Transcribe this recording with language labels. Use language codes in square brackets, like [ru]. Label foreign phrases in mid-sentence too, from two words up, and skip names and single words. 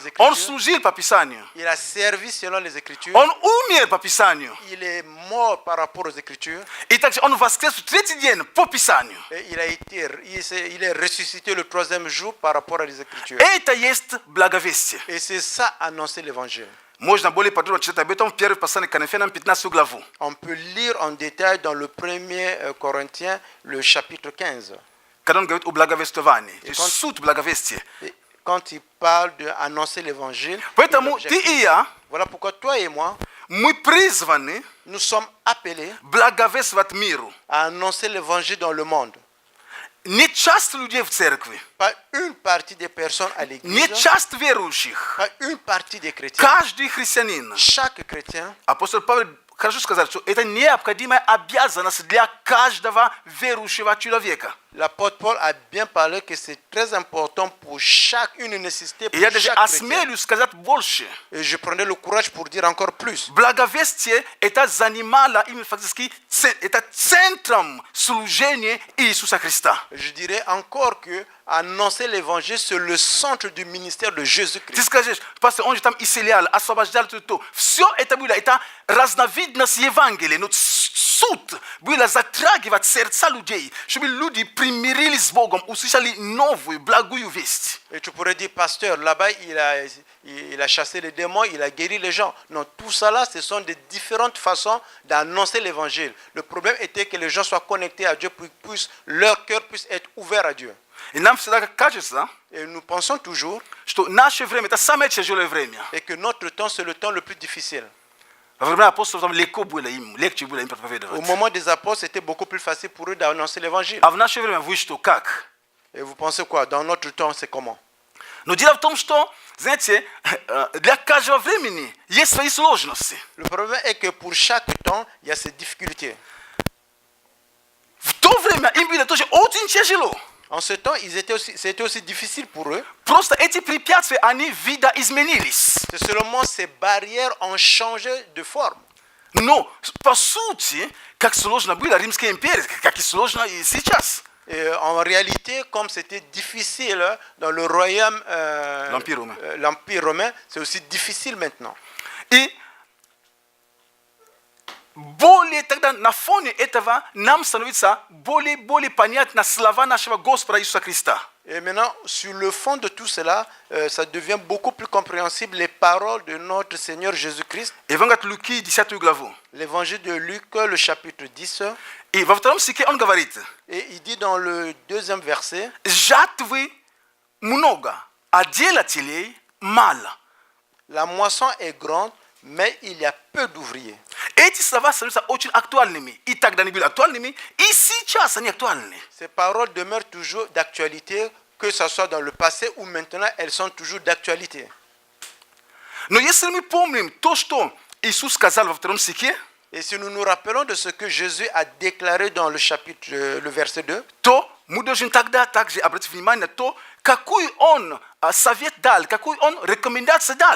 [ru] Он [fr] Écritures. [ru] служил по Писанию. [fr] Il a servi selon les Écritures. [ru] Он умер по Писанию. [fr] Il est mort par rapport aux Écritures. [ru] И также Он воскрес в третий день по Писанию. [fr] Et il est ressuscité le troisième jour par rapport à les Écritures. [ru] Это есть благовестие. [fr] Et c'est ça annoncer l'évangile. [ru] Можно более подробно читать об этом в первом послании к Коринфянам 15 главу. [fr] On peut lire en détail dans le 1er Corinthiens, le chapitre 15. [ru] Когда он говорит о благовествовании. И Суть благовестия. [fr] Et quand il parle d'annoncer l'évangile, [ru] Поэтому ты и я, [fr] voilà pourquoi toi et moi, [ru] мы призваны [fr] nous sommes appelés [ru] благовествовать миру. [fr] à annoncer l'évangile dans le monde. [ru] Не часть людей в церкви, [fr] Pas une partie des personnes à l'église, [ru] не часть верующих. [fr] pas une partie des chrétiens. [ru] Каждый христианин. [fr] Chaque chrétien, [ru] Апостол Павел хорошо сказал, что это необходимая обязанность для каждого верующего человека. [fr] l'apôtre Paul a bien parlé que c'est très important pour chacune nécessité [ru] И [fr] pour [ru] я даже [fr] chaque chrétien. [ru] осмелюсь сказать больше. [fr] Et je prenais le courage pour dire encore plus. [ru] Благовестие это занимало именно фактически это центром служения Иисуса Христа. [fr] Je dirais encore que annoncer l'évangile, c'est le centre du ministère de [ru] Ты [fr] Jésus-Christ. [ru] скажешь, пастор, он же там исцелял, освобождал то. Все это было, это разновидность Евангелия. Но суть была затрагивать сердца людей, чтобы люди примирились с Богом, услышали новую, благую весть. [fr] Et tu pourrais dire, pasteur, là-bas, il a chassé les démons, il a guéri les gens. Non, tout ça là, ce sont des différentes façons d'annoncer l'évangile. Le problème était que les gens soient connectés à Dieu, pour que leur cœur puisse être ouvert à Dieu. [ru] И нам всегда кажется, [fr] Et nous pensons toujours [ru] что наше время это самое тяжелое время. [fr] et que notre temps, c'est le temps le plus difficile. [ru] Во времена апостолов там легко было им, легче было им [fr] Au [ru] проповедовать. [fr] moment des apôtres, c'était beaucoup plus facile pour eux d'annoncer l'évangile. [ru] А в наше время вы что, как? [fr] Et vous pensez quoi? Dans notre temps, c'est comment? [ru] Но дело в том, что, знаете, для каждого времени есть свои сложности. [fr] Le problème est que pour chaque temps, il y a ses difficultés. [ru] В то время им было тоже очень тяжело. [fr] En ce temps, c'était aussi difficile pour eux. [ru] Просто эти препятствия, они видоизменились. [fr] C'est seulement ces barrières ont changé de forme. [ru] Но, по сути, как сложно было Римская империя, как и сложно и сейчас. [fr] Et en réalité, comme c'était difficile dans le royaume, l'Empire romain, c'est aussi difficile maintenant. [ru] И более тогда на фоне этого нам становится более понятна слова нашего Господа Иисуса Христа. [fr] Et maintenant, sur le fond de tout cela, ça devient beaucoup plus compréhensible les paroles de notre Seigneur Jésus-Christ. [ru] Евангелие от Луки, 10 главу. [fr] L'évangile de Luc, le chapitre 10. [ru] И во втором стихе он говорит: [fr] Et il dit dans le 2e verset, [ru] жатвы много, а делателей мало. [fr] la moisson est grande, mais il y a peu d'ouvriers. [ru] Эти слова становятся очень актуальными. И тогда они были актуальными, и сейчас они актуальны. [fr] Ces paroles demeurent toujours d'actualité, que ce soit dans le passé ou maintenant, elles sont toujours d'actualité. [ru] Но если мы помним то, что Иисус сказал во втором стихе, [fr] Et si nous nous rappelons de ce que Jésus a déclaré dans le chapitre, le verset 2, [ru] то мы должны тогда также обратить внимание на то, какой он совет дал, какой он рекомендации дал.